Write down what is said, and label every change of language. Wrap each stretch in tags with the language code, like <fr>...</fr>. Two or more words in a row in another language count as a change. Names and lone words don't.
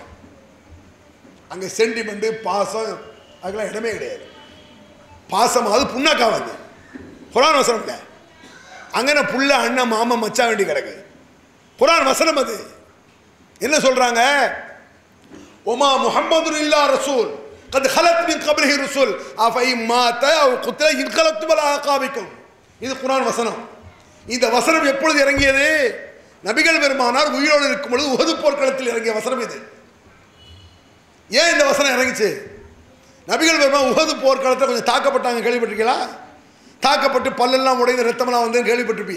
<ta>அங்கே சென்டிமெண்ட் பாசம் அதுக்கெல்லாம் இடமே கிடையாது. பாசம் அது புண்ணாக்காவது, குர்ஆன் வசனம் இல்லை. அங்கே புள்ள அண்ணன் மாமா மச்சா வேண்டி கிடக்கு. குர்ஆன் வசனம் அது. என்ன சொல்றாங்க,</ta> <ar>وما محمد إلا رسول قد خلت من قبله الرسل افإن مات او قتل انقلبتم على اعقابكم.</ar> <ta>இது குர்ஆன் வசனம். இந்த வசனம் எப்பொழுது இறங்கியது, நபிகள் பெருமானார் உயிரோடு இருக்கும் பொழுது உஹது போர்க்களத்தில் இறங்கிய வசனம் இது. ஏன் இந்த வசனம் இறங்கிச்சு, நபிகள் பெருமான் உஹது போர்க்களத்தில் கொஞ்சம் தாக்கப்பட்டாங்க, கேள்விப்பட்டிருக்கீங்களா? தாக்கப்பட்டு பல்லெல்லாம் உடைந்து ரத்தமெல்லாம் வந்து கேள்விப்பட்டிருப்பீங்க.</ta>